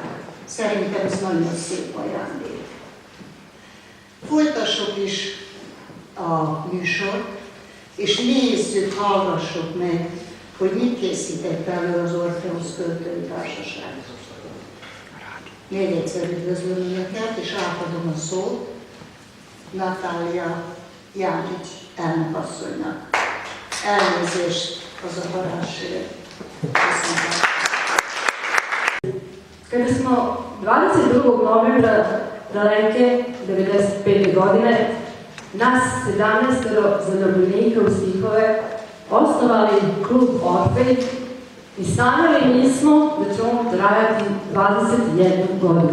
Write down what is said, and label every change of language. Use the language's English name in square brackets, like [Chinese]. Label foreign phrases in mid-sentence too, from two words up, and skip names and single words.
[Hungarian] Szerintem ez nagyon szép ajándék. Folytassuk is a műsort, és nézzük, hallgassuk meg, hogy mit készített elő az Orfeusz Költői Társaság. Még egyszer üdvözlöm Önöket, és átadom a szót Natália Jánics elnökasszonynak. Elnézést az a varázsért. [Serbian] Kada smo 22. novembra daleke 1995. godine nas 17 zaljubljenika u stihove osnovali klub Orfej i sanjali nismo da će on trajati 21 godinu.